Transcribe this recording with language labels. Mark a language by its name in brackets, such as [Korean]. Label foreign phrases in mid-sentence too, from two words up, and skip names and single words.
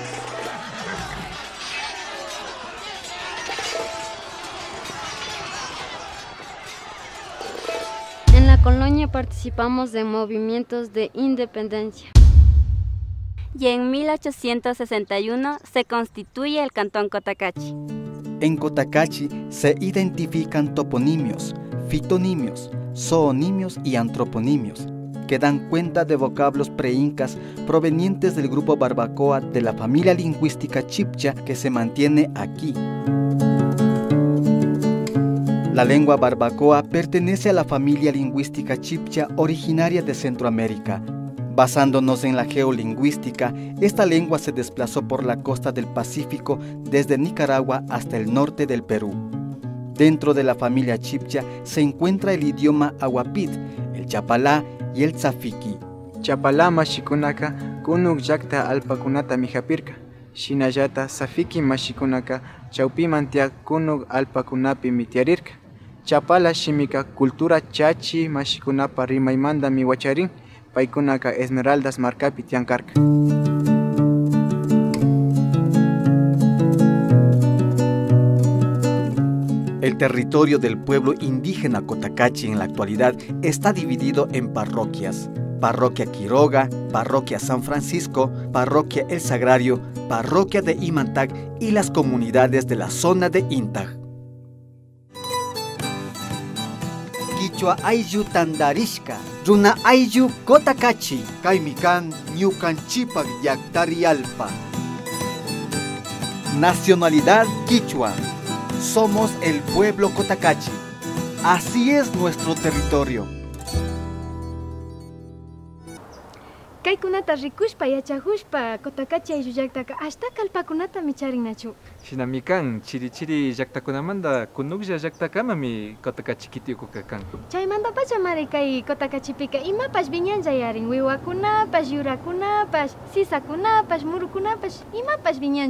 [Spanish] En la colonia participamos de movimientos de independencia. Y en 1861 se constituye el Cantón Cotacachi. En Cotacachi se identifican toponimios, fitonimios, zoonimios y antroponimios, que dan cuenta de vocablos preincas provenientes del grupo barbacoa de la familia lingüística chipcha que se mantiene aquí. La lengua barbacoa pertenece a la familia lingüística chipcha originaria de Centroamérica. Basándonos en la geolingüística, esta lengua se desplazó por la costa del Pacífico desde Nicaragua hasta el norte del Perú. Dentro de la familia chipcha se encuentra el idioma aguapit, el chapalá y el tzafiki. [Quechua] Chapalá mashikunaka kunuk llaqta alpakunata mijapirka. Shinallata tzafiki mashikunaka chawpimantiaq kunuk alpakunapi mitiarirka. Chapala shimika cultura chachi mashikunapa rimaymanta miwacharin. Paikunaka Esmeraldas marcapi tiankarka. [Spanish] El territorio del pueblo indígena Cotacachi en la actualidad está dividido en parroquias. Parroquia Quiroga, Parroquia San Francisco, Parroquia El Sagrario, Parroquia de Imantag y las comunidades de la zona de Intag. [Quechua] Quichua ayllu tandarishka, runa ayllu Cotacachi, kaymikan ñukanchipak llaqtari alpa. [Spanish] Nacionalidad quichua. Somos el pueblo Cotacachi. Así es nuestro territorio. [Quechua] Kaykunata rikushpa yachahushpa Cotacachi ayllullaktaka hasta kallpakunata micharinnachu. Shinami kan chiri llaqtakunamanta kunuklla llaqtakamami Cotacachi kitiyukuka kan. Chaymanta pachamari kay Cotacachipika imapash viñanchayarin wiwakunapash, yurakunapash, sisakunapash, murukunapash imapash viñancha.